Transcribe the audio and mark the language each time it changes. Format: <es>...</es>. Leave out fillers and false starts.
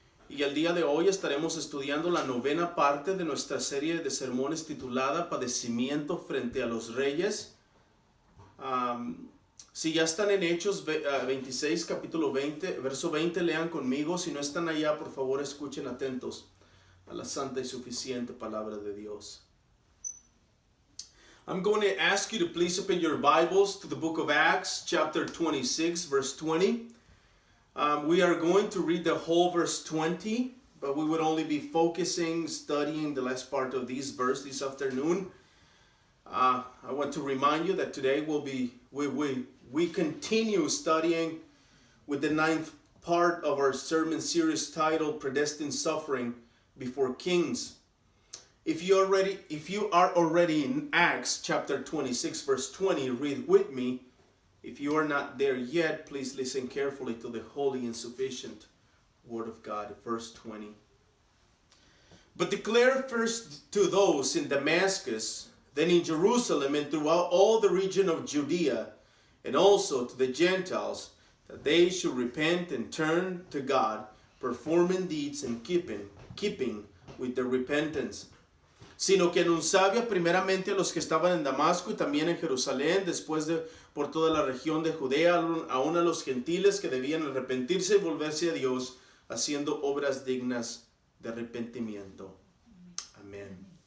<es>Y el día de hoy estaremos estudiando la novena parte de nuestra serie de sermones titulada Padecimiento frente a los Reyes. Si ya están en Hechos 26, capítulo 20, verso 20, lean conmigo. Si no están allá, por favor, escuchen atentos a la santa y suficiente palabra de Dios.</es> <en>I'm going to ask you to please open your Bibles to the book of Acts, chapter 26, verse 20. We are going to read the whole verse 20, but we would only be studying the last part of this verse this afternoon. I want to remind you that today we continue studying with the 9th part of our sermon series titled Predestined Suffering Before Kings. If you are already in Acts chapter 26 verse 20, read with me. If you are not there yet, please listen carefully to the holy and sufficient word of God. Verse 20. But declare first to those in Damascus, then in Jerusalem and throughout all the region of Judea, and also to the Gentiles, that they should repent and turn to God, performing deeds and keeping with their repentance.</en> <es>Sino que anunciaba primeramente a los que estaban en Damasco y también en Jerusalén, después por toda la región de Judea, aún a los gentiles que debían arrepentirse y volverse a Dios, haciendo obras dignas de arrepentimiento. Amén.</es>